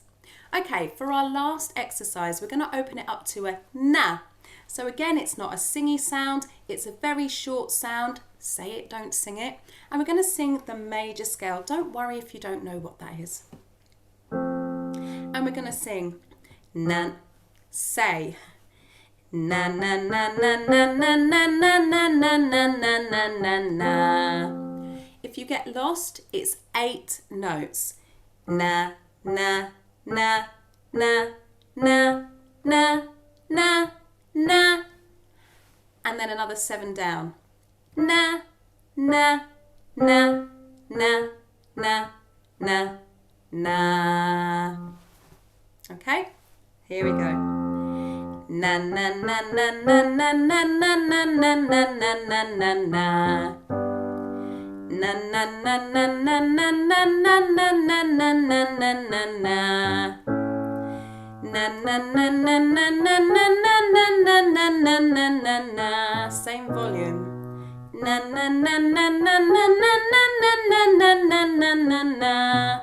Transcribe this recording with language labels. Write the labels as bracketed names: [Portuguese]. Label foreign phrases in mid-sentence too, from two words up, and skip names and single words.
[English] Okay, for our last exercise, we're going to open it up to a na. So again, it's not a singy sound, it's a very short sound. Say it, don't sing it. And we're going to sing the major scale. Don't worry if you don't know what that is. And we're going to sing na, say, na na na na na na na na na na na na na na. If you get lost, it's 8 notes. Na na na na na na na na, and then another 7 down. Na na na na na na na. Okay, here we go. Na na na na na na na na na na na na na na. Na na na na na na na na na na na na na na na. Na na na na na na na na na na na na na na na. Same volume. Na na na na na na na na na na na na na na na.